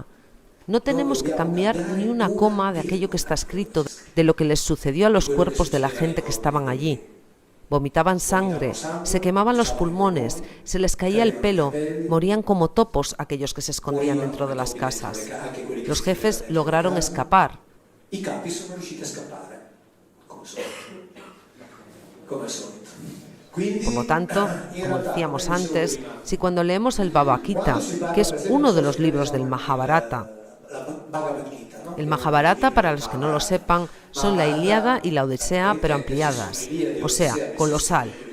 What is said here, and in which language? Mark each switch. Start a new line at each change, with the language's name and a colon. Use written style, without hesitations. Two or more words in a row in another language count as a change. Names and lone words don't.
Spanish: No tenemos que cambiar ni una coma de aquello que está escrito, de lo que les sucedió a los cuerpos de la gente que estaban allí. Vomitaban sangre, se quemaban los pulmones, se les caía el pelo, morían como topos aquellos que se escondían dentro de las casas. Los jefes lograron escapar.
Italian: I capi sono riusciti a scappare, come al solito.
Spanish: Por lo tanto, como decíamos antes, si cuando leemos el Bhagavad Gita, que es uno de los libros del Mahabharata, el Mahabharata, para los que no lo sepan, son la Ilíada y la Odisea, pero ampliadas, o sea, colosal.